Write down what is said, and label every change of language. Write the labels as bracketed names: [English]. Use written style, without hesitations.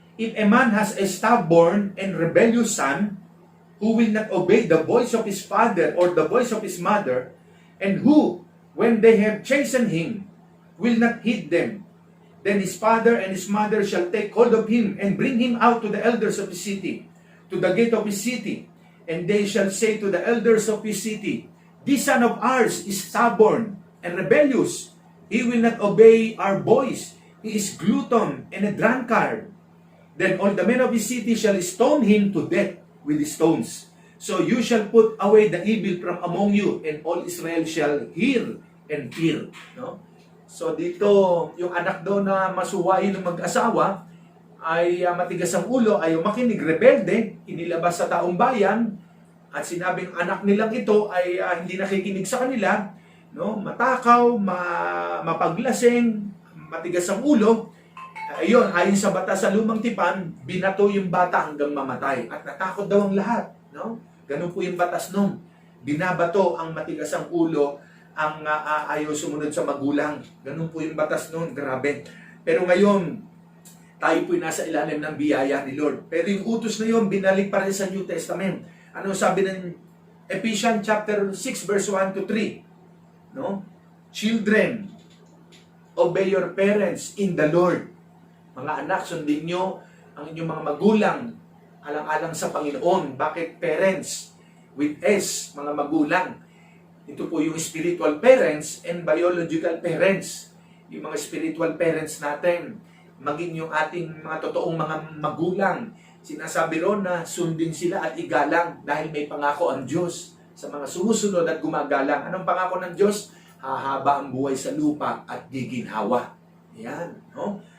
[English] If a man has a stubborn and rebellious son, who will not obey the voice of his father or the voice of his mother, and who, when they have chastened him, will not heed them, then his father and his mother shall take hold of him and bring him out to the elders of his city, to the gate of his city, and they shall say to the elders of his city, this son of ours is stubborn and rebellious. He will not obey our voice. He is glutton and a drunkard. Then all the men of his city shall stone him to death with stones. So you shall put away the evil from among you, and all Israel shall hear and fear. [Filipino] No? So dito, yung anak daw na masuwain ng mag-asawa ay matigas ang ulo, ayaw makinig, rebelde, inilabas sa taong bayan, at sinabing anak nilang ito ay hindi nakikinig sa kanila, no, matakaw, mapaglasing, matigas ang ulo. Ayun, ayon sa batas sa lumang tipan, binato yung bata hanggang mamatay. At natakot daw ang lahat, no? Ganun po yung batas nun. Binabato ang matigas ang ulo, ang ayaw sumunod sa magulang. Ganun po yung batas nun, grabe. Pero ngayon, tayo po'y nasa ilalim ng biyaya ni Lord. Pero yung utos na yun, binalik pa rin sa New Testament. Ano sabi ng Ephesians chapter 6 verse 1 to 3? No? [English] Children, obey your parents in the Lord. [Filipino] Mga anak, sundin nyo ang inyong mga magulang alang-alang sa Panginoon. Bakit parents? With S, mga magulang. Ito po yung [English] spiritual parents and biological parents. [Filipino] Yung mga spiritual parents natin. Maging yung ating mga totoong mga magulang. Sinasabi ron na sundin sila at igalang dahil may pangako ang Diyos sa mga sumusunod at gumagalang. Anong pangako ng Diyos? Hahaba ang buhay sa lupa at giginhawa. Yan, no?